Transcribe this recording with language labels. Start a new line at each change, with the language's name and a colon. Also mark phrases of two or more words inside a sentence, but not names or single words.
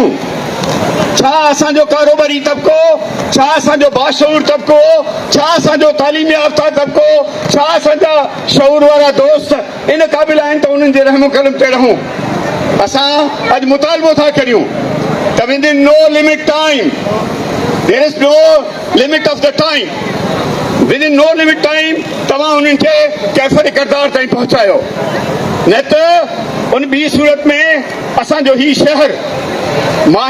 Sindhi: छा असांजो कारोबारी तबिको, छा असांजो बाशऊर तबिको, छा असांजो तालीम याफ़्ता तबिको, छा असांजा शऊर वारा दोस्त इन क़ाबिल आहिनि त उन्हनि जे रहम कलम ते रहूं? असां अॼु मुतालबो था करियूं त
English: with in no limit time, there is no limit of the time, with in no limit time
Sindhi: तव्हां उन्हनि खे कैफ़र किरदार ताईं पहुचायो, न त उन ॿी सूरत में असांजो ही शहर मां